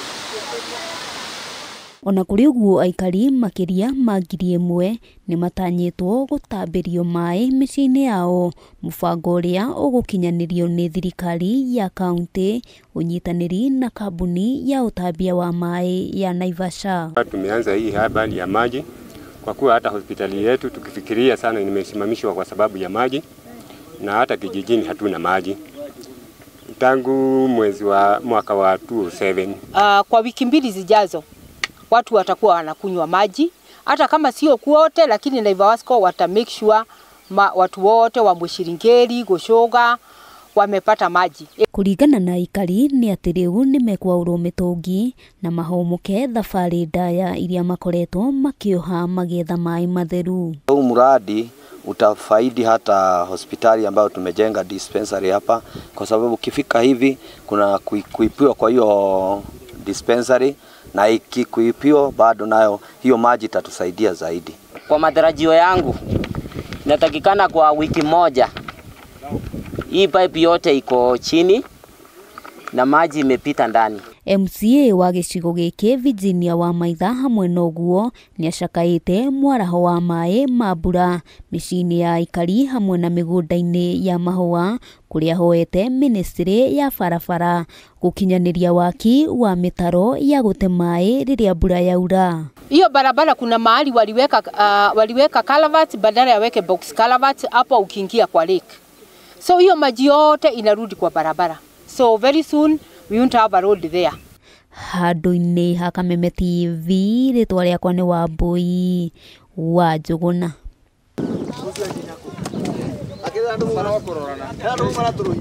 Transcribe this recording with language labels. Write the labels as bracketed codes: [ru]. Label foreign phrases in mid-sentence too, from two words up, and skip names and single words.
[ki] Ona kũrĩ ũguo, aikari makĩria ma 1,000 nĩ matanyĩtwo gũtambĩrio maĩ mĩciĩ-inĩ yao, mũbango ũrĩa ũgũkinyanĩrio nĩ thirikari ya kaunti, ũnyitanĩri na kambuni ya ũtambia wa maĩ ya Naivasha. [sw] Tumeanza hii habari ya maji kwa kuwa hata hospitali yetu tukifikiria sana imesimamishwa kwa sababu ya maji, na hata kijijini hatuna maji tangu mwezi wa mwaka wa 2007. Kwa wiki 2 zijazo watu watakuwa wanakunywa maji, hata kama sio kwote, lakini Naivasco wata [en] make sure [sw] watu wote wa Mwĩcirĩngĩri, Gũcũga wamepata maji. [ki] Kũringana na aikari nĩ atĩ rĩu nĩ mekwaurwo mĩtũngi na mahũmũke thabarĩ ndaya iria makoretwo makĩoha magĩetha maĩ matheru. [sw] Huu mradi utafaidi hata hospitali ambayo tumejenga dispensary hapa, kwa sababu ukifika hivi kuna kuipiwa kwa hiyo dispensary, na ikikuipiwa bado nayo hiyo maji itatusaidia zaidi. Kwa matarajio yangu inatakikana kwa wiki moja hii pipe yote iko chini na maji imepita ndani. [ki] MCA wa gĩcigo gĩkĩ Virginia Wamaitha hamwe na ũguo nĩ acakaĩte mwaraho wa maĩ ma mbura mĩciĩ-inĩ ya aikari hamwe na mĩgũnda-inĩ ya mahũa, kũrĩa hoete [sw] ministry ya barabara [ki] gũkinyanĩria waki wa mĩtaro ya gũte maĩ rĩrĩa mbura yaura. [sw] Hiyo barabara kuna mahali waliweka culvert badala ya weke [en] box culvert [sw] hapo ukiingia kwa lake. So hiyo maji yote inarudi kwa barabara. [en] So very soon we won't have a road there. [ki] Handũ-inĩ ha Kameme TV, rĩtwa rĩakwa nĩ Wambui wa Njũgũna.